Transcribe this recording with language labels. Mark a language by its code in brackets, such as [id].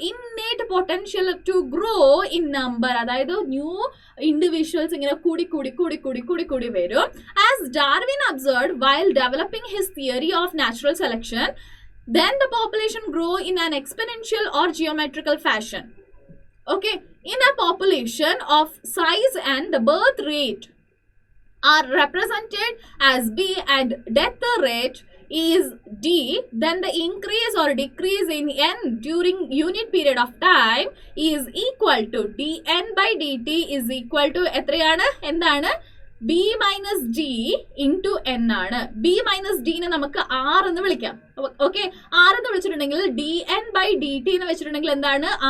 [en] innate potential to grow in number, [ml] അതായത് new individuals ഇങ്ങനെ കൂടി വരും. [en] As Darwin observed while developing his theory of natural selection, then the population grow in an exponential or geometrical fashion. Okay, in a population of size and the birth rate are represented as B and death rate is D, then the increase or decrease in N during unit period of time is equal to dN by dt is equal to [ml] എത്രയാണ്? എന്താണ്? [en] B minus D into N [ml] ആണ്. B minus D നെ നമുക്ക് R എന്ന് വിളിക്കാം. Okay, R എന്ന് വിളിച്ചിട്ടുണ്ടെങ്കിൽ dN by dt എന്ന് വെച്ചിട്ടുണ്ടെങ്കിൽ എന്താണ്?